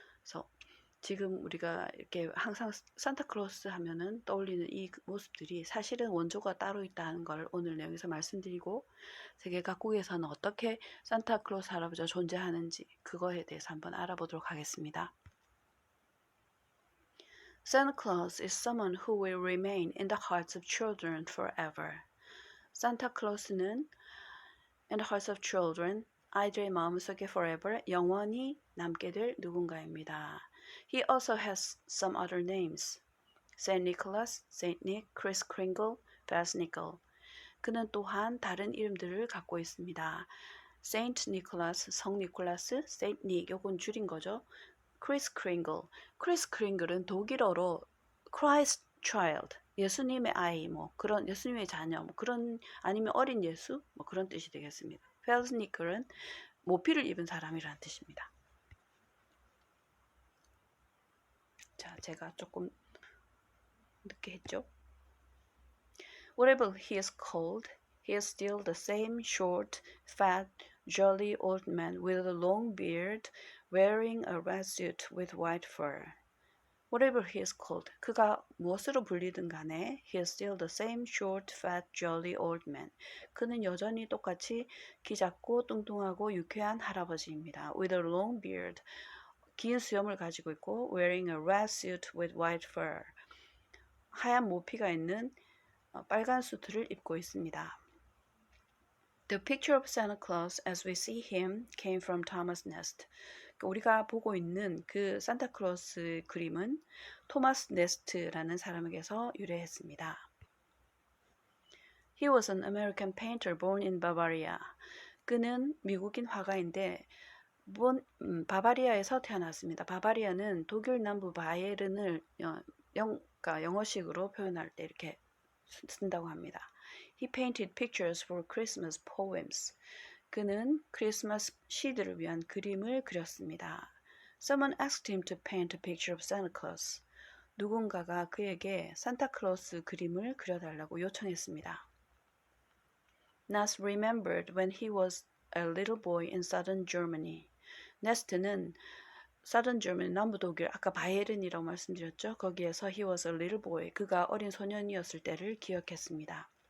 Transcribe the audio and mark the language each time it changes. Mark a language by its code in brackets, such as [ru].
[ko] 그래서 지금 우리가 이렇게 항상 산타클로스 하면은 떠올리는 이 모습들이 사실은 원조가 따로 있다는 걸 오늘 내용에서 말씀드리고, 세계 각국에서는 어떻게 산타클로스 할아버지가 존재하는지 그거에 대해서 한번 알아보도록 하겠습니다. [en] Santa Claus is someone who will remain in the hearts of children forever. [ko] 산타클로스는 [en] in the hearts of children, [ko] 아이들의 마음속에 forever, 영원히 남게 될 누군가입니다. [en] He also has some other names. Saint Nicholas, Saint Nick, Kris Kringle, Fast Nickel. [ko] 그는 또한 다른 이름들을 갖고 있습니다. Saint Nicholas, 성 니콜라스, Saint Nick, 요건 줄인 거죠. [en] Kris Kringle. [ko] Kris Kringle은 독일어로 Christ Child, 예수님의 아이, 뭐 그런 예수님의 자녀, 뭐 그런, 아니면 어린 예수, 뭐 그런 뜻이 되겠습니다. 펠스니클은 모피를 입은 사람이라는 뜻입니다. 자, 제가 조금 늦게 했죠. [en] Whatever he is called, he is still the same short, fat, jolly old man with a long beard, wearing a red suit with white fur. Whatever he is called, [ko] 그가 무엇으로 불리든 간에 [en] he is still the same short, fat, jolly old man. [ko] 그는 여전히 똑같이 키 작고 뚱뚱하고 유쾌한 할아버지입니다. [en] With a long beard, [ko] 긴 수염을 가지고 있고 [en] wearing a red suit with white fur, [ko] 하얀 모피가 있는 빨간 수트를 입고 있습니다. [en] The picture of Santa Claus as we see him came from Thomas Nast. [ko] 우리가 보고 있는 그 산타클로스 그림은 토마스 네스트라는 사람에게서 유래했습니다. [en] He was an American painter born in Bavaria. [ko] 그는 미국인 화가인데 바바리아에서 태어났습니다. 바바리아는 독일 남부 바이에른을 영어식으로 표현할 때 이렇게 쓴다고 합니다. [en] He painted pictures for Christmas poems. [ko] 그는 크리스마스 시들을 위한 그림을 그렸습니다. [en] Someone asked him to paint a picture of Santa Claus. [ko] 누군가가 그에게 산타클로스 그림을 그려달라고 요청했습니다. [en] Nast remembered when he was a little boy in southern Germany. [ko] 네스트는 Southern Germany, 남부 독일, 아까 바이에른이라고 말씀드렸죠. 거기에서 [en] he was a little boy, [ko] 그가 어린 소년이었을 때를 기억했습니다.